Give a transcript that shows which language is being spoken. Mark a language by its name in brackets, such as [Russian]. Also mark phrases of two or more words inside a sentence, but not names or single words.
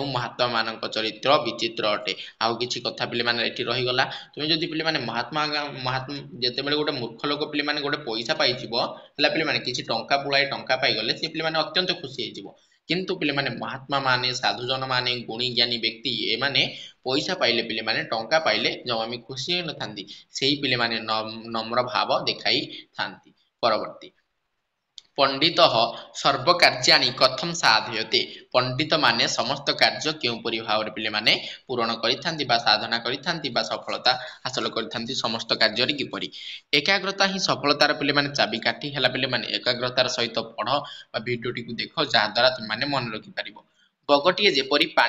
[Odia] ମହାତ୍ମା ମାନଙ୍କ ଚରିତ୍ର ବିଚିତ୍ର ଅଟେ ଆଉ କିଛି କଥା ପିଲେ ମାନେ ଏଠି ରହି ଗଲା ତୁମେ ଯଦି ପିଲେ ମାନେ ମହାତ୍ମା ଯେତେ ବେଳେ ଗୋଟେ ମୂର୍ଖ ଲୋକ ପିଲେ ମାନେ ଗୋଟେ ପଇସା ପାଇ ଯିବ ହେଲା ପିଲେ ମାନେ କିଛି ଟଙ୍କା ପୁଳାଇ ଟଙ୍କା ପାଇ ଗଲେ ସେ ପିଲେ ମାନେ ଅତ୍ୟନ୍ତ ଖୁସି ହେ ଯିବ କିନ୍ତୁ ପିଲେ ମାନେ ମହାତ୍ମା ମାନେ ସାଧୁଜନ ମାନେ ଗୁଣୀ ଜ୍ଞାନୀ ବ୍ୟକ୍ତି ଏ ମାନେ ପଇସା ପାଇଲେ ପିଲେ ମାନେ ଟଙ୍କା ପାଇଲେ ଜମାମି ଖୁସି ନ ଥାନ୍ତି ସେହି ପିଲେ ମାନେ ନମ୍ର ଭାବ ଦେଖାଇ ଥାନ୍ତି ପରବର୍ତ୍ତୀ [Sanskrit] पंडित सर्व कार्याणि कथम साधयते [Odia] ପଣ୍ଡିତ ମାନେ ସମସ୍ତ କାର୍ଯ୍ୟ କେଉଁପରି ଭାବ ପିଲେ ମାନେ ପୂର୍ଣ୍ଣ କରିଥାନ୍ତି ବା ସାଧନା କରିଥାନ୍ତି ବା ସଫଳତା ହାସଲ କରିଥାନ୍ତି ସମସ୍ତ କାର୍ଯ୍ୟ ରେ କିପରି ଏକାଗ୍ରତା ହିଁ ସଫଳତାର ପିଲେ ମାନେ ଚାବି କାଠି ହେଲା ପିଲେ ମାନେ ଏକାଗ୍ରତାର ସହିତ ପଢ଼ ବା ଭିଡିଓଟି କୁ ଦେଖ ଯା ଦ୍ୱାରା ତୁମ ମାନେ ମନ ରଖି ପାରିବ ବଗଟିଏ ଯେପରି ପାଣି